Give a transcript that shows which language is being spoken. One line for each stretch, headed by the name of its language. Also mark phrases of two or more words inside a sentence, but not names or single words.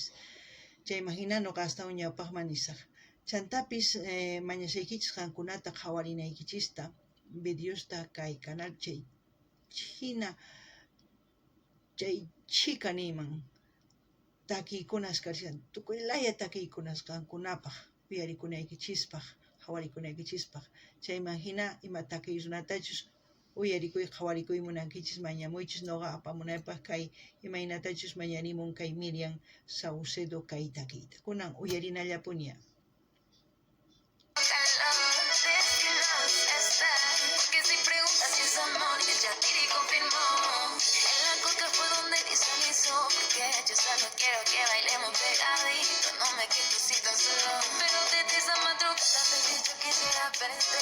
Quechua: Chay imagina noqa astawan ñawpaqman nisaq. Chantapis mañasaykichis qankunata qhawarinaykichista videosta kay canal chay china chay chika niman takiykunas karishan tukuylaya takiykunas qankunapaq uyarikunaykichispaq qhawarikunaykichispak. Chay imagina ima takiy runatachus uyarikuy qhawarikuy munankichis mañamuychis noqa apamunaypaq kay imaynatachus mañanimun kay Miriam Saucedo kay takiyta. Kunan uyarinallapuña.
Spanish: Que si preguntas si es amor, y el Yatiri confirmó. En la coca fue donde visualizó, porque yo solo quiero que bailemos pegadito. No me quedo así tan solo, pero desde esa madrugada baby yo quisiera verte.